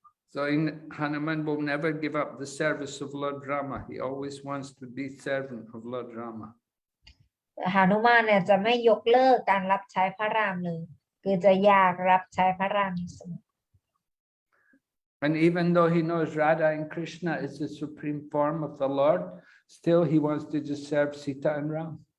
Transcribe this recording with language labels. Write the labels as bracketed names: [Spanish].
[English] So Hanuman will never give up the service of Lord Rama. He always wants to be servant of Lord Rama. [Thai] หนุมานเนี่ยจะไม่ยกเลิกการรับใช้พระรามเลยคือจะอยากรับใช้พระรามเสมอ [English] And even though he knows Radha and Krishna is the supreme form of the Lord, still he wants to just serve Sita and Ram.